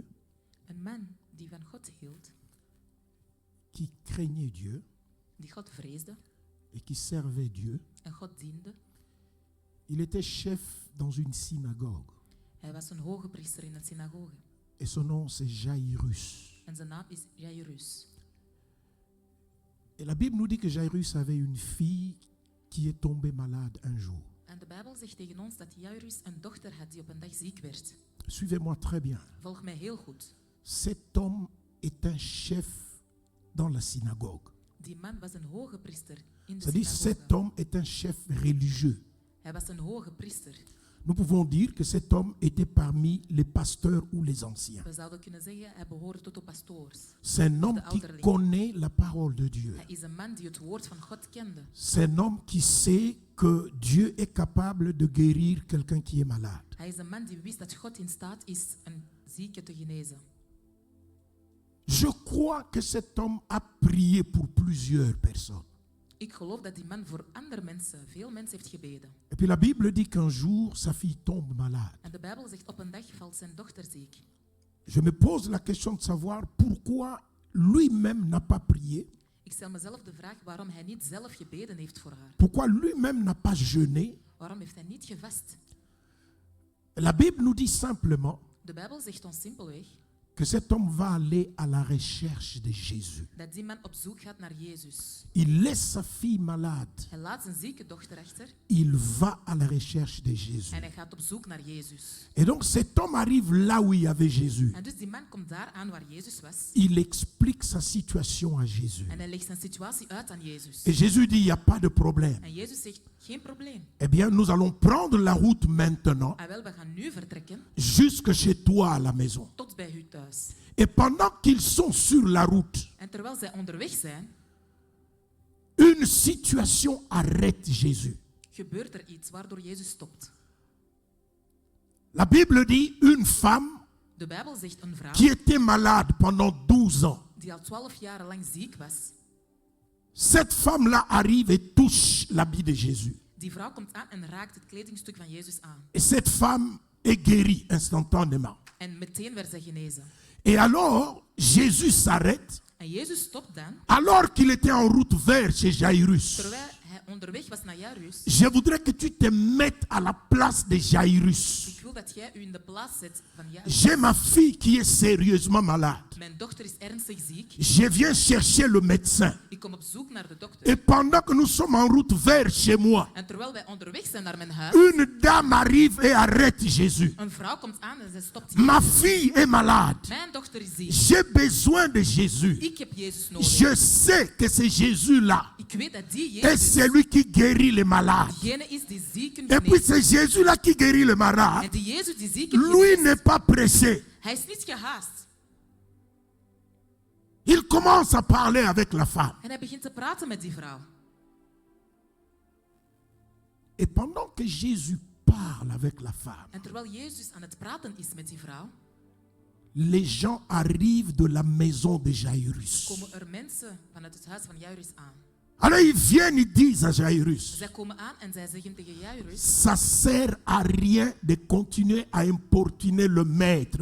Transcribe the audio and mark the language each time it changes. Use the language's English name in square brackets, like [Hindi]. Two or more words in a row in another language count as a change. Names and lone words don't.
[Dutch] Een man die van God hield, [French] qui craignait Dieu [Dutch] die God vreesde [French] et qui servait Dieu. [Dutch] en God diende. [French] Il était chef dans une synagogue [Dutch] Hij was een hoge priester in een synagoge. [French] et son nom c'est Jairus. [Dutch] En zijn naam is Jairus. [French] Et la Bible nous dit que Jairus avait une fille qui est tombée malade un jour. [Dutch] En de Bijbel zegt tegen ons dat Jairus een dochter had die op een dag ziek werd. [French] Suivez-moi très bien. [Dutch] Volg mij heel goed. [French] Cet homme est un chef dans la synagogue. [Dutch] Die man was een hoge priester in de [French] C'est-à-dire, cet [Dutch] synagoge. [French] homme est un chef religieux. [Dutch] Hij was een hoge priester. [French] Nous pouvons dire que cet homme était parmi les pasteurs ou les anciens. [Dutch] We zouden kunnen zeggen, hij behoort tot de pastoors. [French] C'est un homme [Dutch] De [French] qui [Dutch] ouderling. [French] connaît la parole de Dieu. [Dutch] Hij is een man die het woord van God kende. [French] C'est un homme qui sait que Dieu est capable de guérir quelqu'un qui est malade. [Dutch] Hij is een man die wist dat God in staat is een zieke te genezen. [French] Je crois que cet homme a prié pour plusieurs personnes. [Dutch] Ik geloof dat die man voor andere mensen, veel mensen heeft gebeden. [French] Et puis la Bible dit qu'un jour, sa fille tombe malade. [Dutch] En de Bijbel zegt, op een dag valt zijn dochter ziek. [French] Je me pose la question de savoir pourquoi lui-même n'a pas prié, [Dutch] Ik stel mezelf de vraag waarom hij niet zelf gebeden heeft voor haar. [French] pourquoi lui-même n'a pas jeûné. [Dutch] Waarom heeft hij niet gevast? [French] La Bible nous dit simplement [Dutch] De Bijbel zegt ons simpelweg [French] que cet homme va aller à la recherche de Jésus. [Dutch] dat die man op zoek gaat naar Jezus. [French] Il laisse sa fille malade. [Dutch] Hij laat zijn zieke dochter achter [French] Il va à la recherche de Jésus. [Dutch] en hij gaat op zoek naar Jezus. [French] Et donc cet homme arrive là où il y avait Jésus. [Dutch] En dus die man komt daar aan waar Jezus was [French] Il explique sa situation à Jésus. [Dutch] en hij legt zijn situatie uit aan Jezus. [French] Et Jésus dit, il n'y a pas de problème. [Dutch] En Jezus zegt, geen probleem. [French] Eh bien, nous allons prendre la route maintenant [Dutch] Ah wel, we gaan nu vertrekken [French] jusque chez toi à la maison. [Dutch] tot bij u thuis. [French] Et pendant qu'ils sont sur la route, [Dutch] En terwijl zij onderweg zijn, [French] une situation arrête Jésus. [Dutch] gebeurt er iets waardoor Jezus stopt. [French] La Bible dit une femme [Dutch] De Bijbel zegt een vrouw [French] qui était malade pendant 12 ans. [Dutch] die al 12 jaar lang ziek was. [French] Cette femme-là arrive et touche l'habit de Jésus. [Dutch] Die vrouw komt aan en raakt het kledingstuk van Jezus aan. [French] Et cette femme est guérie instantanément. [Dutch] En meteen werd zij genezen. [French] Et alors, Jésus s'arrête [Dutch] En Jezus stopt dan, [French] alors qu'il était en route vers chez Jairus. [Dutch] terwijl hij onderweg was naar Jairus. [French] Je voudrais que tu te mettes à la place de Jairus. [Dutch] Ik wil dat jij u in de plaats zet van Jairus. [French] J'ai ma fille qui est sérieusement malade. [Dutch] Mijn dochter is ernstig ziek. [French] Je viens chercher le médecin. [Dutch] Ik kom op zoek naar de dokter. [French] Et pendant que nous sommes en route vers chez moi, [Dutch] En terwijl wij onderweg zijn naar mijn huis, [French] une dame arrive et arrête Jésus. [Dutch] een vrouw komt aan en zij stopt [French] Ma [Dutch] Jezus. [French] fille est malade. [Dutch] Mijn dochter is ziek. [French] J'ai besoin de Jésus. [Dutch] Ik heb Jezus nodig. [French] Je sais que c'est Jésus-là. [Dutch] Ik weet dat die [French] Et [Dutch] Jezus [French] c'est lui qui guérit les malades. [Dutch] degene is die zieken [French] Et puis [Dutch] geneest. [French] c'est Jésus-là qui guérit les [Dutch] En [French] malades. [Dutch] die Jezus die zieken [French] Lui [Dutch] geneest, [French] n'est pas pressé. [Dutch] hij is niet gehaast. [French] Il commence à parler avec la femme. [Dutch] En hij begint te praten met die vrouw. [French] Et pendant que Jésus parle avec la femme, [Dutch] En terwijl Jezus aan het praten is met die vrouw, [French] les gens arrivent de la maison de Jairus. [Dutch] komen er mensen vanuit het huis van Jairus aan. [French] Alors ils viennent, ils disent à Jairus, [Dutch] Zij komen aan en zij zeggen tegen Jairus, [French] ça sert à rien de continuer à importuner le maître